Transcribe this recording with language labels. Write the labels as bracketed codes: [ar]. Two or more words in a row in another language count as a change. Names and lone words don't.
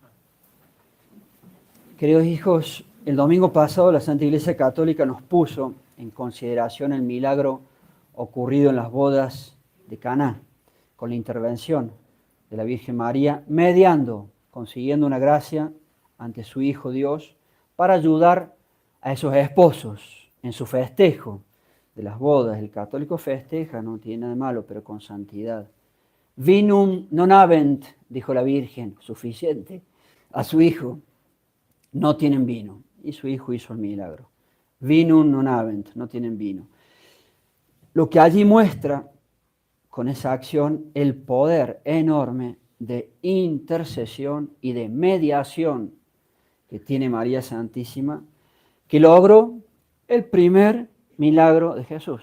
[es] Queridos hijos, el domingo pasado la Santa Iglesia Católica nos puso en consideración el milagro ocurrido en las bodas de Caná, con la intervención de la Virgen María, mediando, consiguiendo una gracia ante su Hijo Dios para ayudar a esos esposos en su festejo de las bodas. El católico festeja, no tiene nada de malo, pero con santidad. [la] Vinum non habent, [es] dijo la Virgen, suficiente, a su Hijo. No tienen vino. Y su hijo hizo el milagro. [la] Vinum non habent, [es] no tienen vino. Lo que allí muestra con esa acción el poder enorme de intercesión y de mediación que tiene María Santísima, que logró el primer milagro de Jesús.